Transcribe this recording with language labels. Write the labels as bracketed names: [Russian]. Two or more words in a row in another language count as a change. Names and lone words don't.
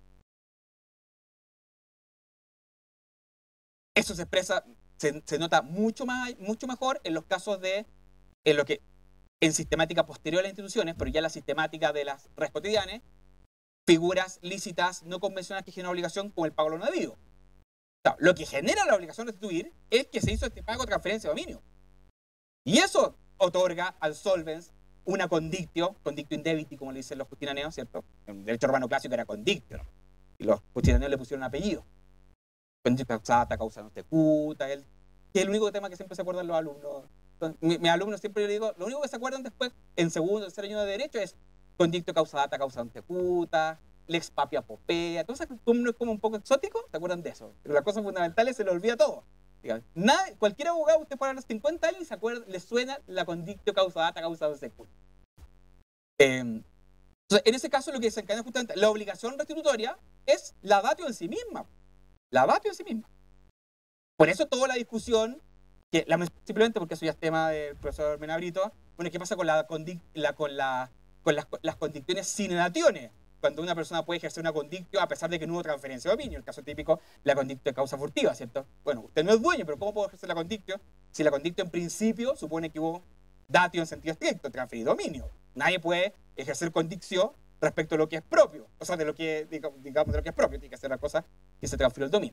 [Spanish] Eso se expresa, se nota mucho mejor en los casos de, en sistemática posterior a las instituciones, pero ya la sistemática de las res cotidianas, figuras lícitas no convencionales que generan obligación como el pago de lo debido. O sea, lo que genera la obligación de restituir es que se hizo este pago de transferencia de dominio. Y eso otorga al solvens una [Latin] condictio indebiti, [Spanish] como le dicen los justinianeos, ¿cierto? En derecho romano clásico era condictio, ¿no? Y los justinianeos le pusieron un apellido. [Latin] Condictio causata, causa non secuta, [Spanish] que es el único tema que siempre se acuerdan los alumnos. Entonces, mis alumnos siempre yo les digo, lo único que se acuerdan después, en segundo o tercer año de derecho, es [Latin] condictio causata, causa non secuta, lex papia popea. [Spanish] Entonces, como es como un poco exótico, ¿se acuerdan de eso? Pero las cosas fundamentales se le olvida todo. Cualquier abogado, usted para los 50 años, se acuerda, le suena la [Latin] condictio causata, causa non secuta. [Spanish] Entonces, en ese caso, lo que desencadena justamente la obligación restitutoria es la datio en sí misma. La datio en sí misma. Por eso toda la discusión, que simplemente porque eso ya es tema del profesor Menabrito, bueno, ¿qué pasa con las condicciones [Latin] sine dationes? [Spanish] Cuando una persona puede ejercer una condictio a pesar de que no hubo transferencia de dominio. El caso típico, la [Latin] condictio de causa furtiva, [Spanish] ¿cierto? Bueno, usted no es dueño, pero ¿cómo puedo ejercer la condictio? Si la condictio en principio supone que hubo datio en sentido estricto, transferir dominio. Nadie puede ejercer condictio respecto a lo que es propio, o sea, de lo que, digamos, de lo que es propio, tiene que ser la cosa que se transfiere al dominio.